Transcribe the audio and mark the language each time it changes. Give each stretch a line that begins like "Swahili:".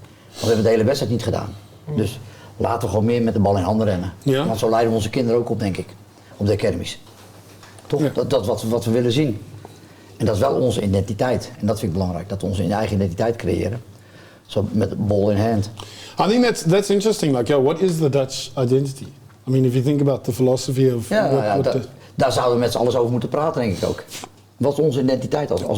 Dutch: Want we hebben de hele wedstrijd niet gedaan. Dus laten we gewoon meer met de bal in handen rennen. Ja. Want zo leiden we onze kinderen ook op, denk ik. Op de academies. Toch? Ja. Dat wat we willen zien. En dat is wel onze identiteit. En dat vind ik belangrijk, dat we onze eigen identiteit creëren. Zo met
English: ball in hand. I think that's interesting. Like, yeah, what is the Dutch identity? I mean, if you think about the philosophy of
Dutch: Daar zouden we met z'n allen over moeten praten, denk ik ook. Wat is onze identiteit als